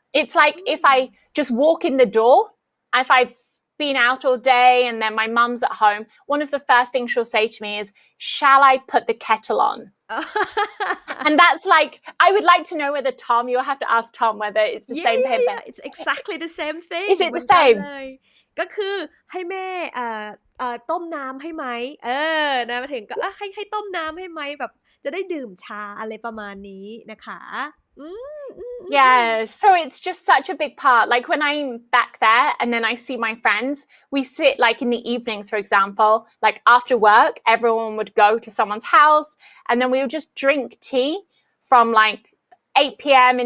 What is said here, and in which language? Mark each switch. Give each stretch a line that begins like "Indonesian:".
English: It's like if I just walk in the door, if I've been out all day and then my mum's at home, one of the first things she'll say to me is, shall I put the kettle on? And that's like, I would like to know whether Tom, you'll have to ask Tom whether it's the same for him. Yeah, it's exactly the same thing. Is it the same?
Thai: ก็คือให้แม่ต้มน้ำให้ไหมนะมาถึงก็ให้ต้มน้ำให้ไหมแบบจะได้ดื่มชาอะไรประมาณนี้นะคะ
English: Yeah, so it's just such a big part. Like when I'm back there and then I see my friends, we sit like in the evenings, for example, like after work, everyone would go to someone's house and then we would just drink tea from like 8 p.m.